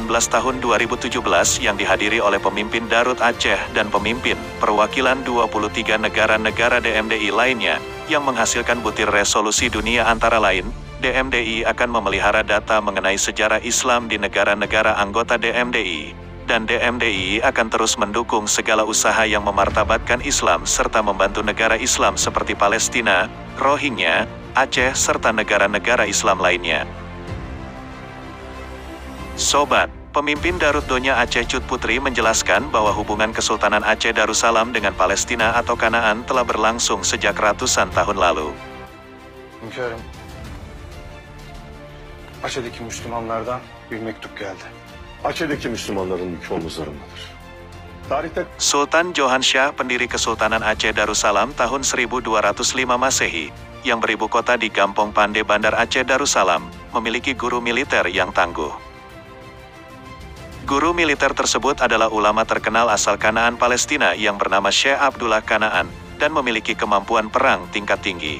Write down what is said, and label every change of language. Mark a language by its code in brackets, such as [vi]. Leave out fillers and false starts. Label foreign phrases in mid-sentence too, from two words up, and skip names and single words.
[id] tahun 2017 yang dihadiri oleh pemimpin Darut Aceh dan pemimpin perwakilan 23 negara-negara DMDI lainnya, yang menghasilkan butir resolusi dunia antara lain, DMDI akan memelihara data mengenai sejarah Islam di negara-negara anggota DMDI, dan DMDI akan terus mendukung segala usaha yang memartabatkan Islam serta membantu negara Islam seperti Palestina, Rohingya, Aceh serta negara-negara Islam lainnya. Sobat, pemimpin Darut Donya Aceh Cut Putri menjelaskan bahwa hubungan Kesultanan Aceh Darussalam dengan Palestina atau Kanaan telah berlangsung sejak ratusan tahun lalu. [tr] Hünkârım, Aceh'deki Müslümanlardan bir mektup geldi. Aceh'deki Müslümanların yükü omuzlarındadır. Tarihte [id] Sultan Johansyah, pendiri Kesultanan Aceh Darussalam tahun 1205 Masehi, yang beribu kota di Gampong Pande Bandar Aceh Darussalam, memiliki guru militer yang tangguh. Guru militer tersebut adalah ulama terkenal asal Kanaan Palestina yang bernama Syekh Abdullah Kanaan, dan memiliki kemampuan perang tingkat tinggi.